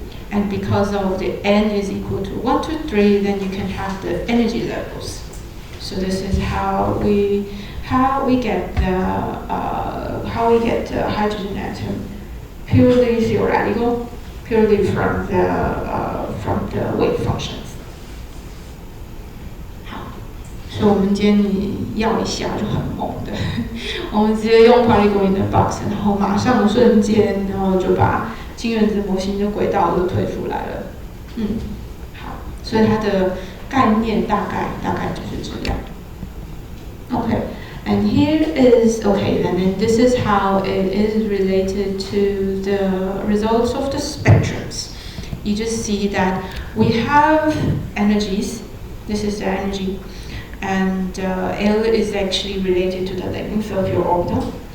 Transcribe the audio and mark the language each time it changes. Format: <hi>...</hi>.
<en>And because of the n is equal to 1, 2, 3, then you can have the energy levels. So this is how we get the hydrogen atom, purely theoretical, purely from the wave functions.</en> <zh>好，所以我们今天你要一下就很猛的，我们直接用</zh> <en>particle in a box，</en> <zh>然后马上瞬间，然后就把氢原子模型的轨道都推出来了。好，所以它的概念大概就是这样。</zh> <en>Okay. And here is, okay, then this is how it is related to the results of the spectrums. You just see that we have energies. This is the energy. And L is actually related to the length of your orbital.</en>